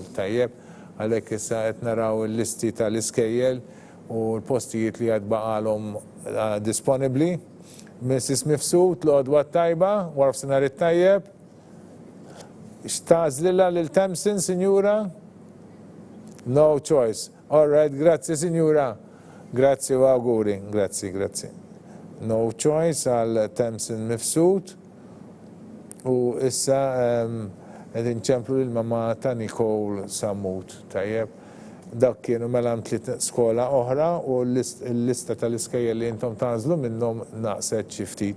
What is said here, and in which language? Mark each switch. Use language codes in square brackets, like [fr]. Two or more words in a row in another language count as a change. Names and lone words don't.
[mt] Tajjeb, għalhekk issa qed naraw il-listi tal-Iskejjel u l-postijiet li qed baqalhom disponibbli. Mrs. Mifsud, l-għodwa tajba, warf sinar it-tajjeb. X'tażlilha lil Temsin, Sinjura? [en] No choice. All right, [mt] grazie, Sinjura. Grazie u auguri. Grazie. [en] No choice [mt] għal Temsin Mifsud. U issa Qed inċemplu l-mama ta' Nicole Sammut, tajjeb. Dak kienu mela tliet skola oħra u l-lista tal-iskejjel li intom tażlu minnhom naqset xi ftit.